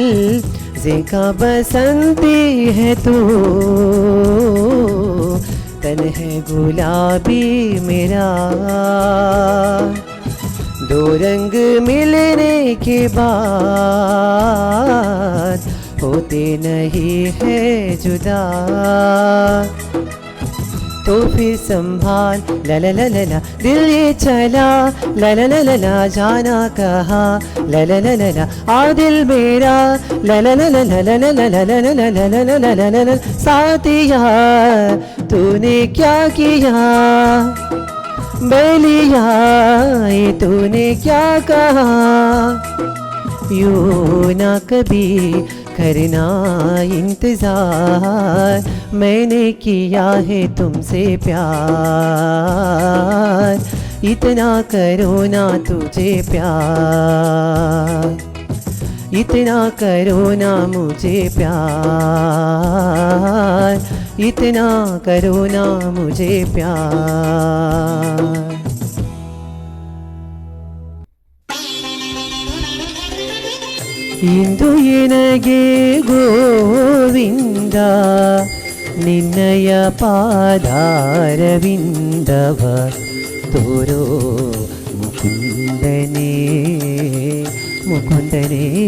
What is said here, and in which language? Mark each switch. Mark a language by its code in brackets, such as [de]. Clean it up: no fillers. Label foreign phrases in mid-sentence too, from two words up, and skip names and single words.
[hi] ज़ेका बसंती है तू, तन है गुलाबी मेरा। दो रंग मिलने के बाद होते नहीं है जुदा। तो फिर संभाल ला ला ला ला ला, दिल ये चला ला ला ला ला ला, जाना कहा ला ला ला ला ला, आ दिल मेरा ला ला ला ला ला ला ला ला ला ला ला ला ला ला ला ला। साथिया तूने क्या किया, बैलिया ये तूने क्या कहा। यूं ना कभी करना इंतजार, मैंने किया है तुमसे प्यार। इतना करो ना तुझे प्यार, इतना करो ना मुझे प्यार। इतना करो ना मुझे प्यार। [kn] ಇಂದು ಎನಗೆ ಗೋವಿಂದ ನಿನ್ನಯ ಪಾದಾರವಿಂದವ ತೋರೋ ಮುಕುಂದನೇ ಮುಕುಂದನೇ।